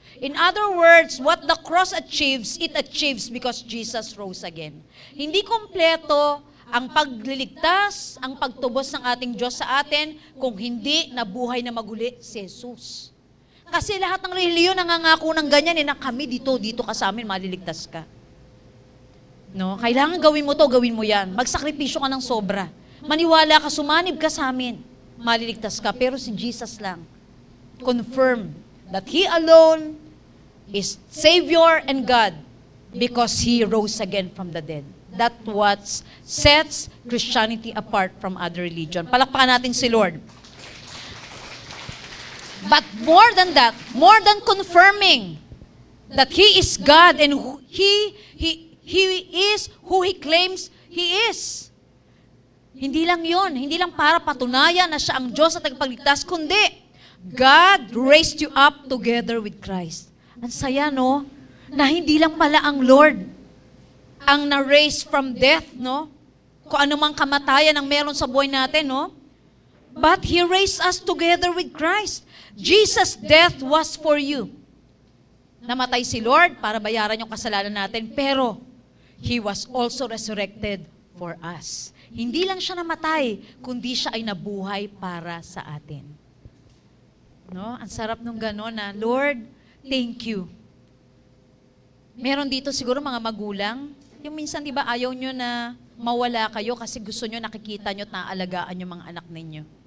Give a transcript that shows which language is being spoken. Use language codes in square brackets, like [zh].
[en] In other words, what the cross achieves, it achieves because Jesus rose again. [tl] Hindi kompleto ang pagliligtas, ang pagtubos ng ating Diyos sa atin, kung hindi nabuhay na maguli si Jesus. Kasi lahat ng reliyon nangangako ng ganyan, na kami dito ka sa amin, maliligtas ka. No? Kailangan gawin mo to, gawin mo yan. Magsakripisyo ka ng sobra. Maniwala ka, sumanib ka sa amin, maliligtas ka. Pero si Jesus lang, [en] confirm that He alone is Savior and God because He rose again from the dead. That's what sets Christianity apart from other religion. [tl] Palakpakan natin si Lord. [en] But more than that, more than confirming that He is God and He is who He claims He is. [tl] Hindi lang yon, hindi lang para patunayan na siya ang Diyos at tagapagligtas, kundi [en] God raised you up together with Christ. [tl] Ang saya, no? Na hindi lang pala ang Lord ang na-raise from death, no? Kung ano mang kamatayan ang meron sa buhay natin, no? [en] But He raised us together with Christ. Jesus' death was for you. [tl] Namatay si Lord para bayaran yung kasalanan natin, pero [en] He was also resurrected for us. [tl] Hindi lang siya namatay, kundi siya ay nabuhay para sa atin. No? Ang sarap nung gano'n na, Lord, [en] thank you. [tl] Meron dito siguro mga magulang, yung minsan, di ba, ayaw nyo na mawala kayo kasi gusto nyo nakikita nyo at naaalagaan yung mga anak ninyo.